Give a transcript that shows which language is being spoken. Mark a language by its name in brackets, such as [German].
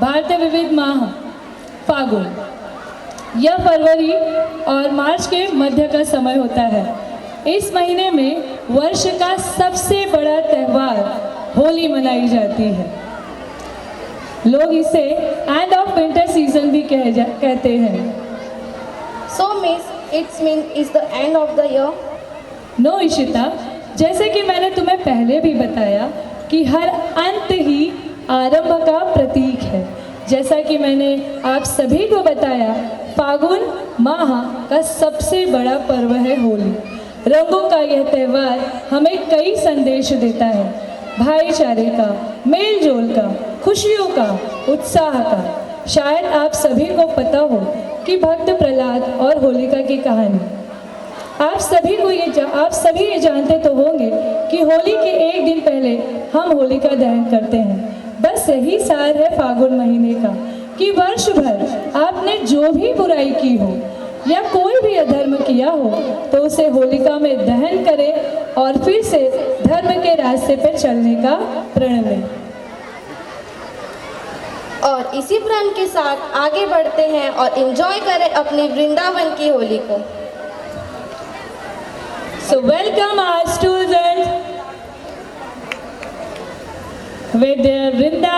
[Hindi] भारतीय विविध माह फागुन, यह फरवरी और मार्च के मध्य का समय होता है। इस महीने में वर्ष का सबसे बड़ा त्यौहार होली मनाई जाती है। लोग इसे [English] end of winter season [Hindi] भी कहते हैं। [English] So miss, it's mean is the end of the year? [Hindi] No Ishita, जैसे कि मैंने तुम्हें पहले भी बताया कि हर अंत ही आरंभ का प्रतीक है। जैसा कि मैंने आप सभी को बताया, फागुन माह का सबसे बड़ा पर्व है होली। रंगों का यह त्यौहार हमें कई संदेश देता है, भाईचारे का, मेल जोल का, खुशियों का, उत्साह का। शायद आप सभी को पता हो कि भक्त प्रहलाद और होलिका की कहानी। आप सभी ये जानते तो होंगे कि होली के एक दिन पहले हम होलिका दहन करते हैं। बस यही सार है फागुन महीने का कि वर्ष भर आपने जो भी बुराई की हो या कोई भी अधर्म किया हो तो उसे होलिका में दहन करें और फिर से धर्म के रास्ते पर चलने का प्रण लें। और इसी प्रण के साथ आगे बढ़ते हैं और एंजॉय करें अपनी वृंदावन की होली को। [English] So welcome our students with their Vrinda.